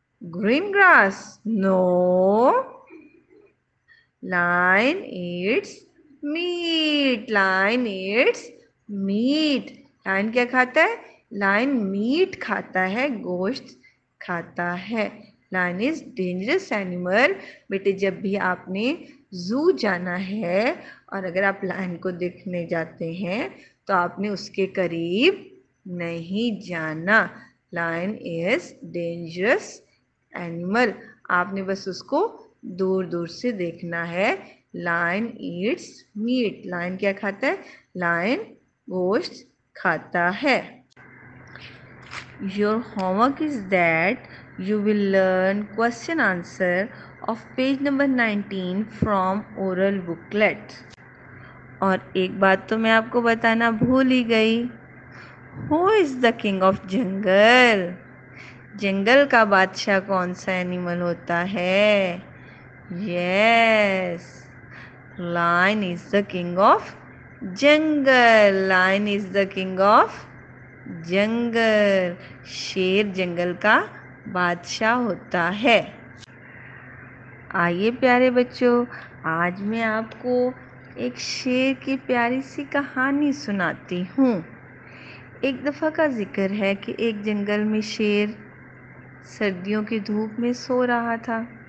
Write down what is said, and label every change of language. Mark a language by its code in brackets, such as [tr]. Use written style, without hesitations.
[en] Green grass? No. Lion eats meat. Lion eats meat. [hi] Lion क्या खाता है? Lion meat खाता है, गोश्त खाता है। [en] Lion is dangerous animal. [hi] बेटे जब भी आपने जू जाना है और अगर आप लायन को देखने जाते हैं तो आपने उसके करीब नहीं जाना। [en] Lion is dangerous animal. [hi] आपने बस उसको दूर दूर से देखना है। [en] Lion eats meat. [hi] लायन क्या खाता है? लायन गोश्त खाता है। [en] Your homework is that you will learn question answer of page number 19 from oral booklet. [hi] और एक बात तो मैं आपको बताना भूल ही गई। [en] Who is the king of jungle? [hi] जंगल का बादशाह कौन सा एनिमल होता है? [en] Yes, lion is the king of jungle. Lion is the king of jungle. [hi] शेर जंगल का बादशाह होता है। आइए प्यारे बच्चों, आज मैं आपको एक शेर की प्यारी सी कहानी सुनाती हूँ। एक दफ़ा का जिक्र है कि एक जंगल में शेर सर्दियों की धूप में सो रहा था।